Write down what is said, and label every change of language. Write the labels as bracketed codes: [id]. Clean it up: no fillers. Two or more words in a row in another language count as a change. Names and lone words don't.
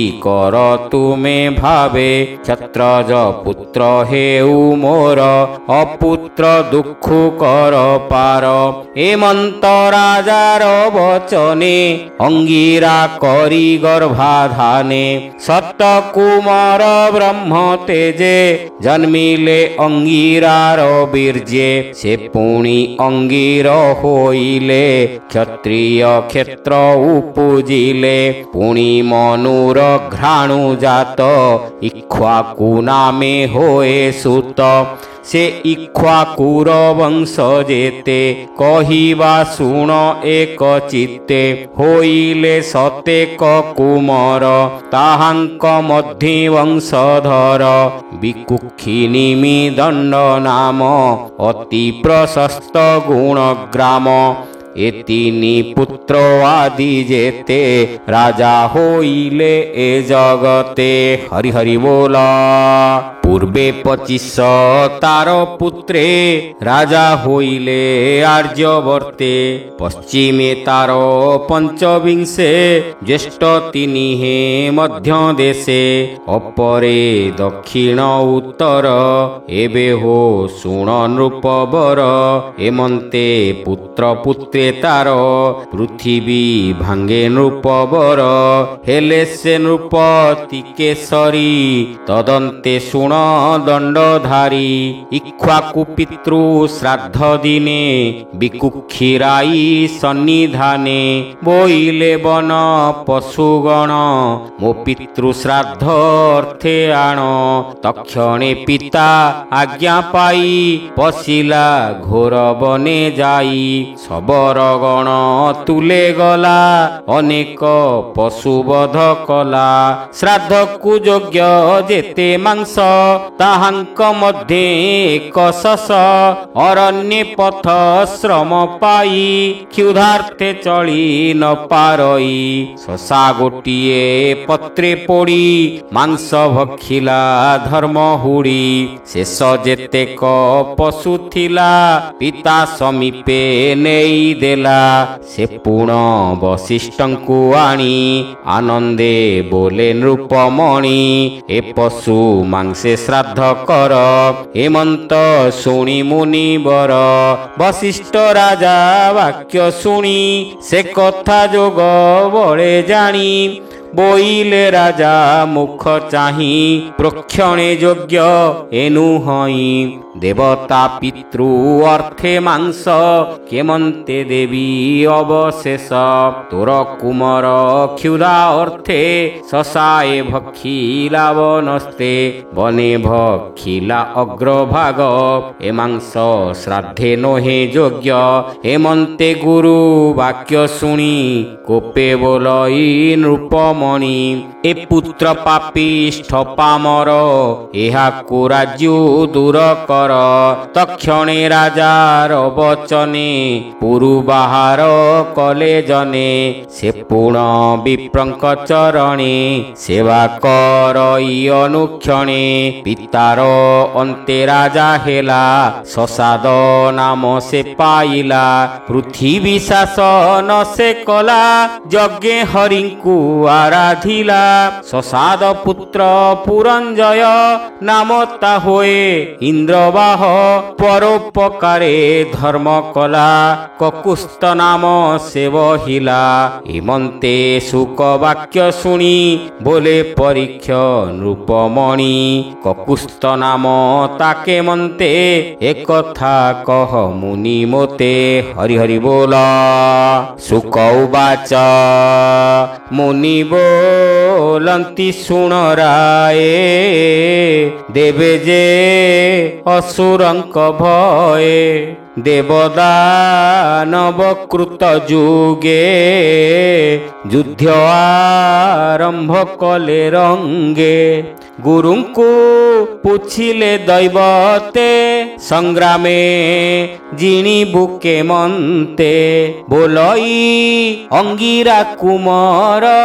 [or] କର ତୁମେ ଭାବେ କ୍ଷତ୍ରଜ ପୁତ୍ର ହେଉ ମୋର ଅପୁତ୍ର ଦୁଃଖ କର ପାର ହେମନ୍ତ ରାଜାର ବଚନେ ଅଙ୍ଗିରା କରି ଗର୍ଭାଧାନେ ସତ କୁମାର ବ୍ରହ୍ମ ତେଜେ ଜନ୍ମିଲେ ଅଙ୍ଗିରାର ବୀର୍ଯ୍ୟେ ସେ ପୁଣି ଅଙ୍ଗିର ହୋଇଲେ କ୍ଷତ୍ରିୟ କ୍ଷେତ୍ର ଉପଜିଲେ ପୁଣି ମନୁର ଘ୍ରାଣୁ ଜାତ ଇକ୍ଷ୍ୱାକୁ ନାମେ ହୋଏ ସୁତ ସେ ଇକ୍ଷ୍ୱାକୁର ବଂଶ ଯେତେ କହିବା ଶୁଣ ଏକ ଚିତ୍ତେ ହୋଇଲେ ଶତେକ କୁମାର ତାହାଙ୍କ ମଧ୍ୟ ବଂଶଧର ବିକୁକ୍ଷିନିମି ଦଣ୍ଡ ନାମ ଅତି ପ୍ରଶସ୍ତ ଗୁଣଗ୍ରାମ ଏତିନି ପୁତ୍ର ଆଦି ଯେତେ ରାଜା ହୋଇଲେ ଏ ଜଗତେ। ହରି ହରି ବୋଲ। ପୂର୍ବେ 25 ତାର ପୁତ୍ରେ ରାଜା ହୋଇଲେ ଆର୍ଯ୍ୟାବର୍ତ୍ତେ ପଶ୍ଚିମେ ତାର 25 ଜ୍ୟେଷ୍ଠ ତିନି ହେ ମଧ୍ୟ ଦେଶେ ଅପରେ ଦକ୍ଷିଣ ଉତ୍ତର ଏବେ ହୋ ଶୁଣ ନୃପବର ହେମନ୍ତେ ପୁତ୍ର ପୁତ୍ରେ ତାର ପୃଥ୍ୱୀ ଭାଙ୍ଗେ ନୃପବର ହେଲେ ସେ ନୃପତି କେଶରୀ ତଦନ୍ତେ ଶୁଣ ଦଣ୍ଡଧାରୀ ଇକ୍ଷ୍ୱାକୁ ପିତୃ ଶ୍ରାଦ୍ଧ ଦିନେ ବିକୁକ୍ଷିରାଇ ସନ୍ନିଧାନେ ବୋଇଲେ ବନ ପଶୁଗଣ ମୋ ପିତୃ ଶ୍ରାଦ୍ଧ ଅର୍ଥେ ଆଣ ତକ୍ଷଣେ ପିତା ଆଜ୍ଞା ପାଇ ପଶିଲା ଘୋର ବନେ ଯାଇ ଶବରଗଣ ତୁଲେ ଗଲା ଅନେକ ପଶୁବଧ କଲା ଶ୍ରାଦ୍ଧ କୁ ଯୋଗ୍ୟ ଯେତେ ମାଂସ ତାହାଙ୍କ ମଧ୍ୟେ ଏକ ଶଶ ଅରଣ୍ୟେ ପଥ ଶ୍ରମ ପାଇ କ୍ଷୁଧାର୍ଥେ ଚଳି ନ ପାରଇ ଶଶା ଗୋଟିଏ ପତ୍ରେ ପୋଡ଼ି ମାଂସ ଭକ୍ଷିଲା ଧର୍ମ ହୁଡ଼ି ଶେଷ ଯେତେକ ପଶୁ ଥିଲା ପିତା ସମୀପେ ନେଇ ଦେଲା ସେ ପୁଣ ବଶିଷ୍ଠଙ୍କୁ ଆଣି ଆନନ୍ଦେ ବୋଲେ ନୃପମଣି ଏ ପଶୁ ମାଂସେ ଶ୍ରାଦ୍ଧ କର ହେମନ୍ତ ଶୁଣି ମୁନିବର ବଶିଷ୍ଠ ରାଜା ବାକ୍ୟ ଶୁଣି ସେ କଥା ଯୋଗ ବଳେ ଜାଣି ବୋଇଲେ ରାଜା ମୁଖ ଚାହିଁ ପ୍ରୋକ୍ଷଣେ ଯୋଗ୍ୟ ଏନୁ ହଇ ଦେବତା ପିତୃ ଅର୍ଥେ ମାଂସ କେମନ୍ତେ ଦେବୀ ଅବଶେଷ ତୋର କୁମାର କ୍ଷୁଧା ଅର୍ଥେ ଶଶାଏ ଭକ୍ଷିଲା ବନସ୍ତେ ବନେ ଭକ୍ଷିଲା ଅଗ୍ରଭାଗ ଏ ମାଂସ ଶ୍ରାଦ୍ଧେ ନୋହେ ଯୋଗ୍ୟ ହେମନ୍ତେ ଗୁରୁ ବାକ୍ୟ ଶୁଣି କୋପେ ବୋଲଇ ନୃପମଣି ଏ ପୁତ୍ର ପାପିଷ୍ଠ ପାମର ଏହାକୁ ରାଜ୍ୟ ଦୂର କର ତକ୍ଷଣେ ରାଜାର ବଚନେ ପୁରୁ ବାହାର କଲେ ଜନେ ସେ ପୁଣ ବିପ୍ରଙ୍କ ଚରଣେ ସେବା କରଇ ଅନୁକ୍ଷଣେ ପିତାର ଅନ୍ତେ ରାଜା ହେଲା ଶଶାଦ ନାମ ସେ ପାଇଲା ପୃଥ୍ୱୀ ଶାସନ ସେ କଲା ଯଜ୍ଞେ ହରିଙ୍କୁ ଆରାଧିଲା ଶଶାଦ ପୁତ୍ର ପୁରଞ୍ଜୟ ନାମ ତା ହୟେ ଇନ୍ଦ୍ରବାହ ପରୋପକାରେ ଧର୍ମ କଲା କକୁତ୍ସ୍ଥ ନାମ ସେ ବହିଲା ହେମନ୍ତେ ଶୁକ ବାକ୍ୟ ଶୁଣି ବୋଲେ ପରୀକ୍ଷ ନୃପମଣି କକୁତ୍ସ୍ଥ ନାମ ତାକେ ମନ୍ତେ ଏକଥା କହ ମୁନି ମୋତେ ହରି ହରି ବୋଲ ଶୁକ ଉବାଚ ମୁନି ବୋଲନ୍ତି ଶୁଣ ରାଏ ଦେବେ ଯେ ଅସୁରଙ୍କ ଭଏ ଦେବଦାନବ କୃତ ଯୁଗେ ଯୁଦ୍ଧ ଆରମ୍ଭ କଲେ ରଙ୍ଗେ ଗୁରୁଙ୍କୁ ପୁଛିଲେ ଦୈବତେ ସଂଗ୍ରାମେ ଜିଣିବୁ କେମନ୍ତେ ବୋଲଇ ଅଙ୍ଗିରା କୁମର